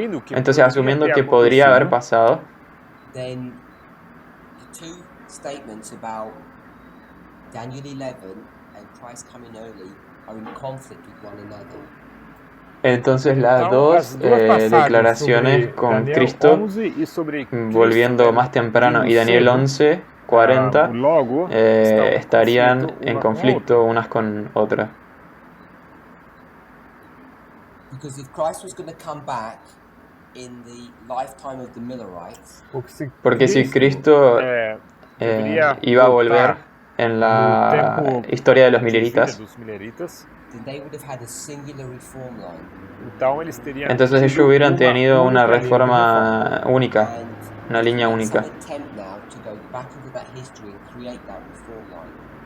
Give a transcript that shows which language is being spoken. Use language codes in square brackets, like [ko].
[es] Entonces, asumiendo que podría haber pasado, [en] then the two statements about Daniel 11 and Christ coming early are in conflict with one another. [es] Entonces las dos declaraciones con Cristo, volviendo más temprano, y Daniel 11:40, estarían en conflicto unas con otras. [en] Because if Christ was going to come back in the lifetime of the Millerites, [es] Porque si Cristo iba a volver en la historia de los mileritas, [en] then they would have had a singular reform line. [es] entonces ellos hubieran tenido una reforma única, [en] And [es] una línea [en] some [es] única. [en] attempt now to go back into that history and create that reform line.